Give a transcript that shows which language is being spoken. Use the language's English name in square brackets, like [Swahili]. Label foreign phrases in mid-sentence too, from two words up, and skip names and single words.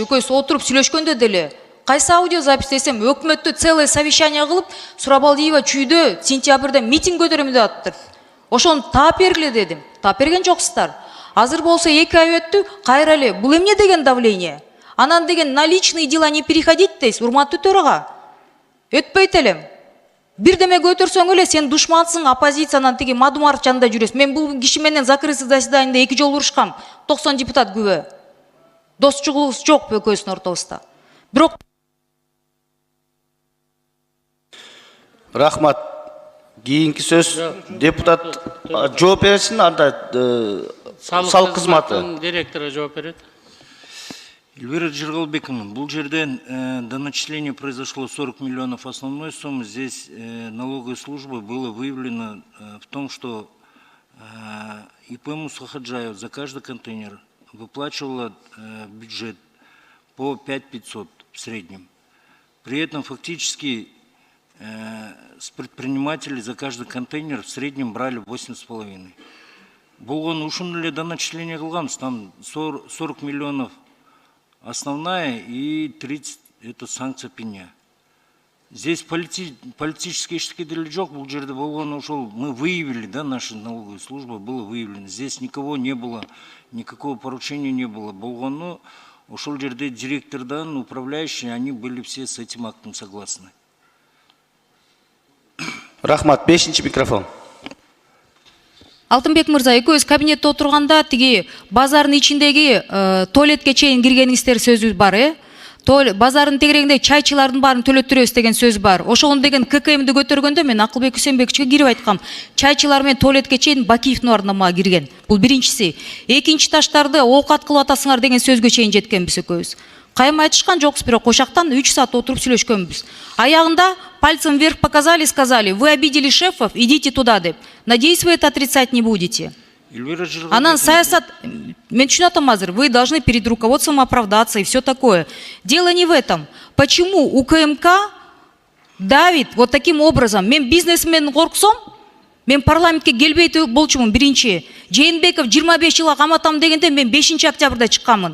[Kyrgyz] Экөөбүз отуруп сүйлөшкөндө деле, кайсы аудиозапись десем, өкмөттө [Russian] целое совещание [Kyrgyz] кылып, Сурабалдиева чүйдө сентябрда митинг көтөрөм деп атыптыр. Ошону таап бергиле дедим. Таап берген жоксуздар. Азыр болсо 2 ай өттү, кайра эле. Бул эмне деген давление? Анан деген [Russian] на личные дела не переходить [Kyrgyz] дейсиз, урматтуу төрага. Өтпөйт элем. Бирдеме көтөрсөң эле сен душмансың, оппозициянан тиги Мадумаров жанында жүрөсүң. Мен бул киши менен [Russian] закрытый заседанияда [Kyrgyz] 2 жолу урушкам. 90 депутат күбө. Достчулугубуз жок экөөбүздүн ортобузда. Бирок Рахмат. Кийинки сөз депутат жооп берсин, анда салык кызматы директору жооп берет. [Russian] Эльвира Жыргалбековна, [Kyrgyz] бул жерден [Russian] до начисления произошло 40 миллионов основной суммы. Здесь налоговой службой было выявлено в том, что ИП Мусахаджаев за каждый контейнер выплачивала бюджет по 5500 в среднем. При этом фактически с предпринимателей за каждый контейнер в среднем брали 8,5. [Kyrgyz] Болгон ушун эле [Russian] до начисления кылганбыз, там 40 миллионов основная и 30 это санкция пеня. Здесь политические [Kyrgyz] эчтеке деле жок, бул жерде болгон ошол [Russian] мы выявили, да, наша налоговая служба было выявлено. Здесь никого не было, никакого поручения не было. [Kyrgyz] Болгону ошол жерде директордан, [Russian] управляющие, они были все с этим актом согласны. [Kyrgyz] Рахмат, 5-чи микрофон. Алтынбек мырза, экөөбүз кабинетте отурганда тиги базардын ичиндеги туалетке чейин киргениңиздер сөзү бар, базардын тегерегинде чайчылардын баарын төлөттүрөбүз деген сөз бар. Ошону деген ККМди көтөргөндө мен Акылбек Усенбековичке кирип айткам. Чайчылар менен туалетке чейин Бакиевдин ордуна кирген. Бул биринчиси. Экинчи таштарды оокат кылып атасыңар деген сөзгө чейин жеткенбиз экөөбүз. Кайым айтышкан жокпуз, бирок ошактан 3 саат отуруп сүйлөшкөнбүз. [Russian] Аягында пальцем вверх показали, сказали: вы обидели шефов, идите туда деп. Надеюсь, вы это отрицать не будете. [Kyrgyz] Анан саясат, мен түшүнүп атам азыр, [Russian] вы должны перед руководством оправдаться и все такое. Дело не в этом. Почему УКМК давит вот таким образом? [Kyrgyz] Мен бизнесмен корксом, Мен парламентке келбей болчумун биринчи. Жээнбеков 25 жылга каматам дегенде мен 5 октябрда чыкканмын.